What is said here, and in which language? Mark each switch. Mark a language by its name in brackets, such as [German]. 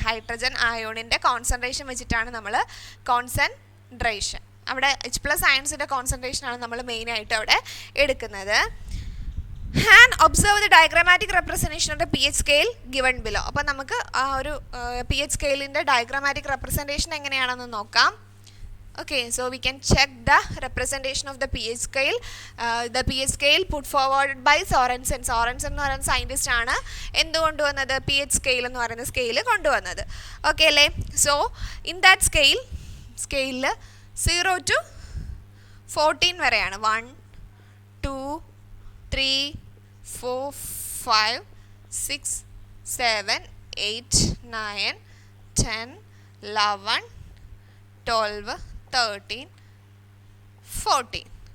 [Malayalam] Hydrogen അയോണിൻ്റെ concentration വെച്ചിട്ടാണ് നമ്മൾ concentration, അവിടെ H+ അയൺസിൻ്റെ കോൺസെൻട്രേഷനാണ് നമ്മൾ മെയിനായിട്ട് അവിടെ എടുക്കുന്നത്. [English] And observe the diagrammatic representation of the pH scale given below. [Malayalam] അപ്പോൾ നമുക്ക് ആ ഒരു pH സ്കെയിലിൻ്റെ ഡയഗ്രാമാറ്റിക് റെപ്രസെൻറ്റേഷൻ എങ്ങനെയാണെന്ന് നോക്കാം. [English] Okay, so we can check the representation of the pH scale. The pH scale put forward by Sorensen. [Malayalam] Sorensen എന്ന് പറയുന്ന scientist ആണ് എന്ത് കൊണ്ടുവന്നത്, പി എച്ച് സ്കെയിൽ എന്ന് പറയുന്ന സ്കെയിൽ കൊണ്ടുവന്നത്. ഓക്കെ അല്ലേ? [English] so in that [Malayalam] സ്കെയിലിൽ 0 to 14 വരെയാണ്. [English] 1 2 3 4 5 6 7 8 9 10 11 12 13 14.